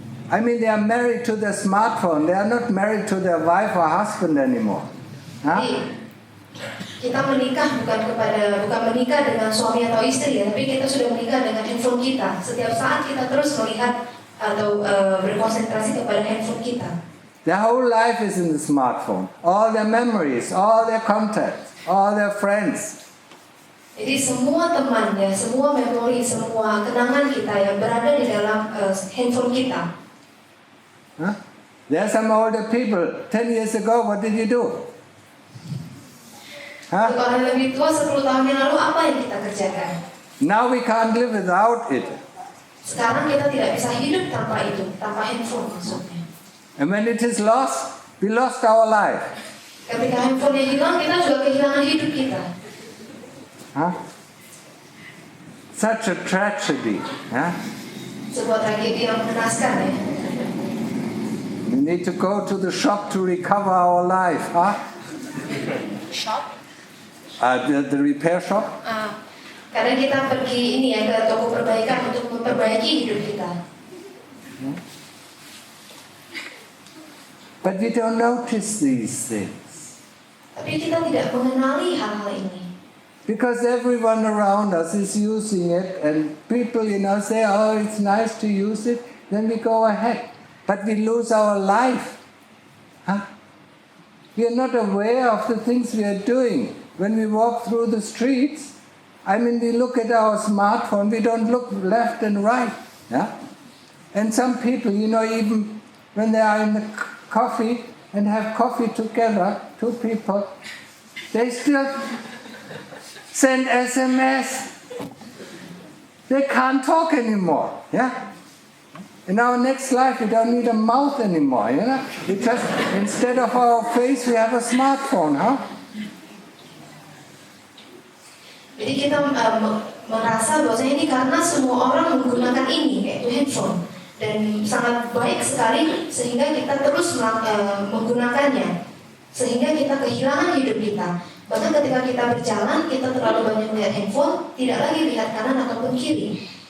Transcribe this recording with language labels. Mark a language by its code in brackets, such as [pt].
[en] I mean, they are married to their smartphone. They are not married to their wife or husband anymore. [id] Jadi, kita menikah bukan menikah dengan suami atau istri, tapi kita sudah menikah dengan handphone kita. Setiap saat kita terus melihat atau berkonsentrasi kepada handphone kita. [en] Their whole life is in the smartphone. All their memories, all their contacts, all their friends. [id] Jadi semua teman semua memori, semua kenangan kita yang berada di dalam handphone kita. [en] There are some older people. 10 years ago, what did you do? [id] Untuk orang lebih tua 10 tahun yang lalu apa yang kita kerjakan? [en] Now we can't live without it. [id] Sekarang kita tidak bisa hidup tanpa itu, tanpa handphone maksudnya. [en] And when it is lost, we lost our life. [id] Ketika handphone yang hilang, kita juga kehilangan hidup kita. [en] Such a tragedy. [id] Sebuah tragedi yang mengenaskan ya. [en] We need to go to the shop to recover our life. Shop? The repair shop. [id] Karena kita pergi ini ya ke toko perbaikan untuk memperbaiki hidup kita. [en] But we don't notice these things. [id] Tapi kita tidak mengenali hal-hal ini. [en] Because everyone around us is using it, and people, say, oh, it's nice to use it, then we go ahead. But we lose our life. We are not aware of the things we are doing. When we walk through the streets, we look at our smartphone, we don't look left and right. And some people, even when they are in the coffee and have coffee together, two people, they still send SMS. They can't talk anymore. In our next life, we don't need a mouth anymore. We just, instead of our face, we have a smartphone. [id] Jadi kita merasa bahwasanya ini karena semua orang menggunakan ini, yaitu handphone, dan sangat baik sekali sehingga kita terus menggunakannya, sehingga kita kehilangan hidup kita. Bahkan ketika kita berjalan, kita terlalu banyak melihat handphone, tidak lagi lihat kanan ataupun kiri.